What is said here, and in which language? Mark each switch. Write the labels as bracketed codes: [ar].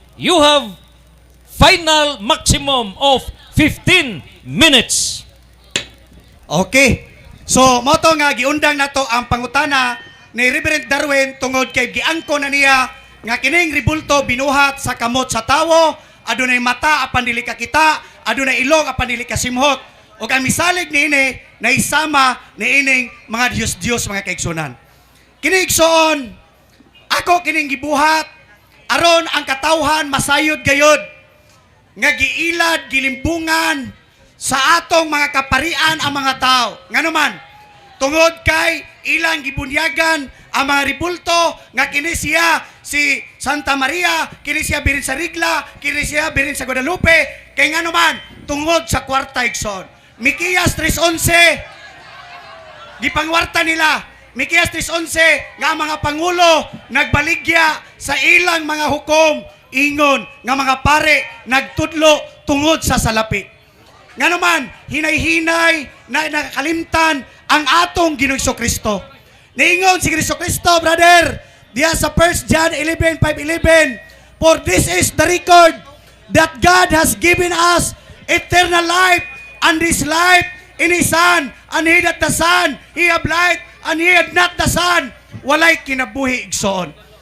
[en] You have final maximum of 15 minutes. Okay. [ceb] So, moto nga giundang nato ang pangutana ni Reverend Darwin tungod kay giangko na niya nga kining ribulto binuhat sa kamot sa tawo, adunay mata apan dili ka kita, adunay ilong apan dili ka simhot. Ug ang misalig niini naisama niining mga Dios mga kaigsunan. Kini igsoon, ako kining gibuhat aron ang katawhan masayod gayod nga giilad gilimbungan sa atong mga kaparian ang mga tao. Nga naman, tungod kay ilang gibunyagan ang mga ribulto nga kini siya si Santa Maria, kini siya birin sa Rigla, kini siya birin sa Guadalupe, kay nga naman, tungod sa kwarta igsoon. Mikiyas 3:11, gipangwarta nila, Mikiyas 3:11, nga ang mga pangulo nagbaligya sa ilang mga hukom, ingon nga mga pare nagtudlo tungod sa salapi. Nga naman, hinay-hinay na nakakalimtan ang atong Ginoong Kristo. Niingon si Kristo, brother, diya sa [en] 1 John 11:5-11, for this is the record that God has given us eternal life, and this life in His Son, and he that the Son, he have life, and he had not the Son, [ceb] walay kinabuhi igsoon.